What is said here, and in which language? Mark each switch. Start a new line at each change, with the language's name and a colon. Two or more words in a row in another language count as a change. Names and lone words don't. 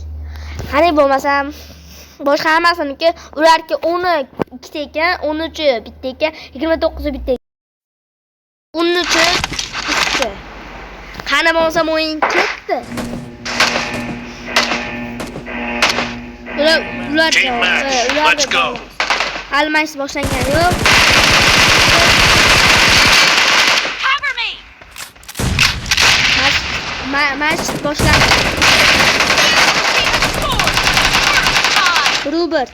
Uzbek: Qani bo'lmasam, boshqa hammasiniki ularki 10 ikkita ekan, 13 bitta ekan, 29 bitta ekan. 13 ikkita. Qani bo'lmasam o'yin ketdi. Ular
English: Team match. Let's go.
Uzbek: Almash boshlangan yo'q.
English: Cover me.
Uzbek: Match boshlandi. Robert.